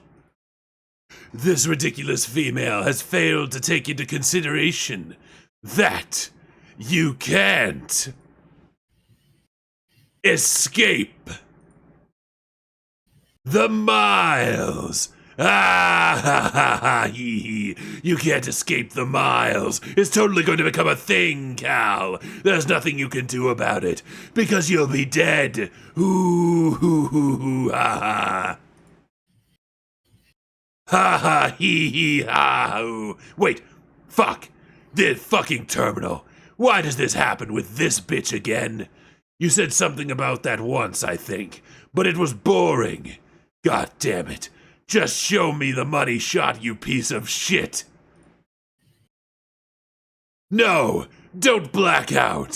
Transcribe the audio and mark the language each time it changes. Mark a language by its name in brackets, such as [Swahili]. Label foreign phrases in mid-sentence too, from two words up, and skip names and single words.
[English] This ridiculous female has failed to take into consideration that you can't escape the miles. Ah, ha, ha, ha, hee, hee. You can't escape the miles. It's totally going to become a thing, Cal. There's nothing you can do about it, because you'll be dead. Ooh, hoo, hoo, hoo, ha, ha. Ha, ha, hee, hee, ha, hoo. Wait, fuck. The fucking terminal. Why does this happen with this bitch again? You said something about that once, I think, but it was boring. God damn it. Just show me the money shot, you piece of shit. No, don't black out.